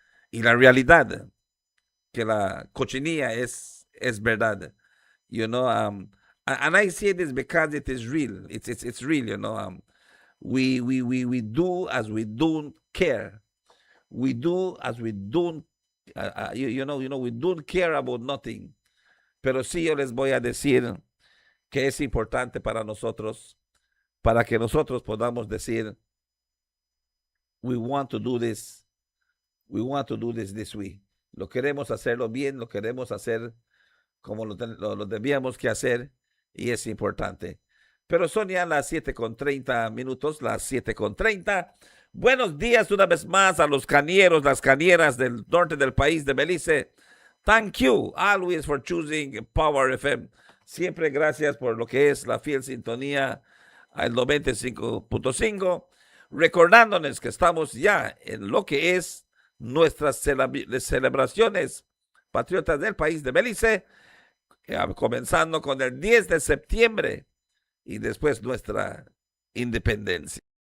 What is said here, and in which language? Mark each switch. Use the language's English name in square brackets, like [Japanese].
[Spanish] Y la realidad, que la cochinilla es verdad. [English] You know, and I say this because it is real. It's real, you know. We do as we don't care. We do as we don't you know, we don't care about nothing. [Spanish] Pero sí yo les voy a decir que es importante para nosotros para que nosotros podamos decir, [English] we want to do this this way. [Spanish] Lo queremos hacerlo bien, lo queremos hacer como lo debíamos que hacer, y es importante. Pero son ya las 7:30, las 7:30. Buenos días una vez más a los canieros, las canieras del norte del país de Belice. [English] Thank you always for choosing Power FM. [Spanish] Siempre gracias por lo que es la fiel sintonía al 95.5. Recordándoles que estamos ya en lo que es nuestras celebraciones patriotas del país de Belice, comenzando con el 10 de septiembre y después nuestra independencia.